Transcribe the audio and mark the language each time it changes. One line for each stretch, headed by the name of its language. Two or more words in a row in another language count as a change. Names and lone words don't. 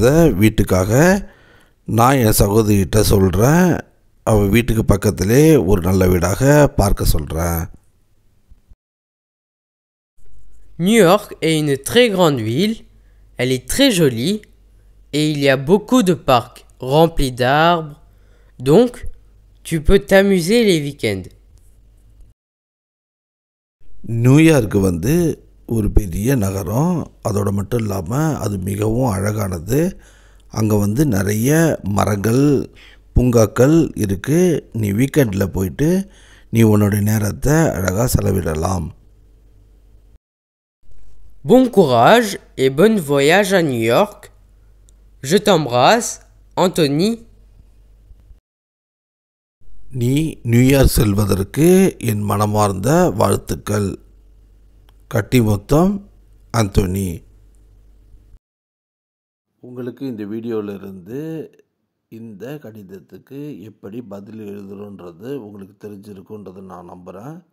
Tamil: வீட்டுக்காக நான் என் சகோதரிகிட்ட சொல்கிறேன். அவள் வீட்டுக்கு பக்கத்திலே ஒரு நல்ல வீடாக பார்க்க சொல்கிறேன்.
French: New York est une très grande ville, elle est très jolie et il y a beaucoup de parcs remplis d'arbres, donc tu peux t'amuser les week-ends.
Tamil: நியூயார்க்கு ஒரு பெரிய நகரம். அதோடு மட்டும் இல்லாமல் அது மிகவும் அழகானது. அங்கே நிறைய மரங்கள், பூங்காக்கள் இருக்குது. நீ வீக்கெண்டில் போயிட்டு நீ உன்னோட நேரத்தை அழகாக செலவிடலாம்.
French: Bon courage et bon voyage à New York. Je t'embrasse, Anthony.
Tamil: நீ நியூயார்க் செல்வதற்கு என் மனமார்ந்த வாழ்த்துக்கள். கட்டி மொத்தம், ஆந்தோனி. உங்களுக்கு இந்த வீடியோவிலிருந்து இந்த கடிதத்துக்கு எப்படி பதில் எழுதுறோன்றது உங்களுக்கு தெரிஞ்சிருக்குன்றதை நான் நம்புகிறேன்.